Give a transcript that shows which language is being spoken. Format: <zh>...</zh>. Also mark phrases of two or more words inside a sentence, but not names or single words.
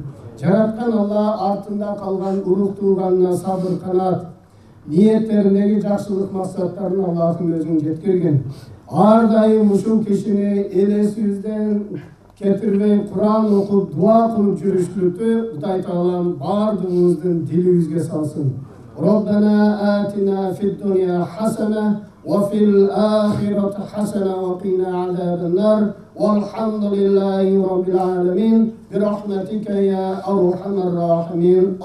<ky>Жараткан Аллах артында калган урук тууганына сабыр канат, ниеттериндеги жакшылык максаттарын Аллахым өзүн жеткирген. Ар дайым ушул кишини элесибизден кетирбей Кур'ан окуп, дуа кылып жүрүштүктү Кудай Таалам баардыгыбыздын дилибизге салсын.</ky> <ar>ربنا آتنا في الدنيا حسنة وفي الآخرة حسنة وقنا عذاب النار. الحمد لله رب العالمين برحمتك يا أرحم الراحمين.</ar>